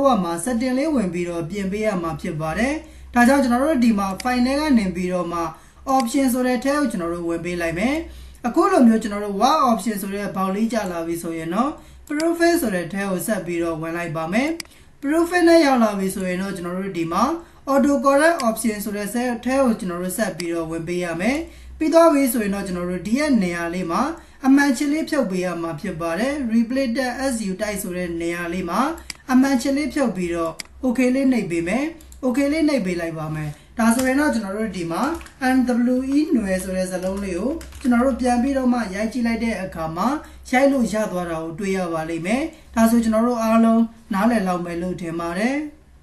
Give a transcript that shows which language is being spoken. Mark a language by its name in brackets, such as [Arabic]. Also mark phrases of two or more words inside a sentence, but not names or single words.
[Burmese] Word မှာ setting လေးဝင်ပြီးတော့ပြင်ပေးရမှာဖြစ်ပါတယ်ဒါကြောင့်ကျွန်တော်တို့ဒီမှာ file ထဲကနေပြီးတော့မှ option ဆိုတဲ့ထဲကိုကျွန်တော်တို့ဝင်ပေးလိုက်မယ်အခုလိုမျိုးကျွန်တော်တို့ Word option ဆို တဲ့ဘောက်လေးကြာလာပြီဆိုရင်တော့ profile ဆိုတဲ့ထဲကိုဆက်ပြီးတော့ဝင်လိုက်ပါမယ် profile နဲ့ရောက်လာပြီဆိုရင်တော့ကျွန်တော်တို့ဒီမှာ auto [English] correct option [Burmese] ဆိုတဲ့ထဲကိုကျွန်တော်တို့ဆက်ပြီးတော့ဝင်ပေးရမယ်ပြီးတော့ပြီဆိုရင်တော့ကျွန်တော်တို့ဒီရဲ့နေရာလေးမှာအမှန်ချစ်လေးဖြုတ်ပေးရမှာဖြစ်ပါတယ် [English] replace the as you type [Burmese] ဆိုတဲ့နေရာလေးမှာအမှန်ချစ်လေးဖြုတ်ပြီးတော့ okay လေးနှိပ်ပေးမယ် okay လေးနှိပ်ပေးလိုက်ပါမယ်ဒါဆိုရင်တော့ကျွန်တော်တို့ဒီမှာ NWE ຫນွယ်ဆိုတဲ့စလုံးလေးကိုကျွန်တော်တို့ပြန်ပြီးတော့မှရိုက်ကြည့်လိုက်တဲ့အခါမှာရိုက်လို့ရသွားတာကိုတွေ့ရပါလိမ့်မယ်ဒါဆိုကျွန်တော်တို့အားလုံးနားလည်လောက်မယ်လို့ထင်ပါတယ်